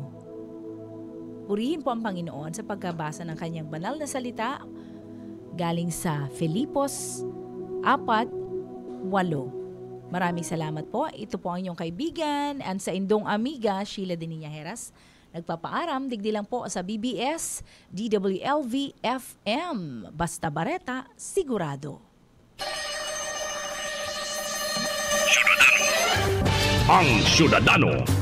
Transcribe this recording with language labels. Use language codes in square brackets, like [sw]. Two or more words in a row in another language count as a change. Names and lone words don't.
[tl] Purihin po ang Panginoon sa pagkabasa ng kanyang banal na salita galing sa Filipos 4:8. Maraming salamat po. Ito po ang inyong kaibigan and [bik] sa indong amiga, [tl] Sheila Deninia Heras. [bik] Nagpapaaram, digdi lang po sa BBS, DWLV FM. [tl] Basta Bareta, sigurado. Ang Syudadano.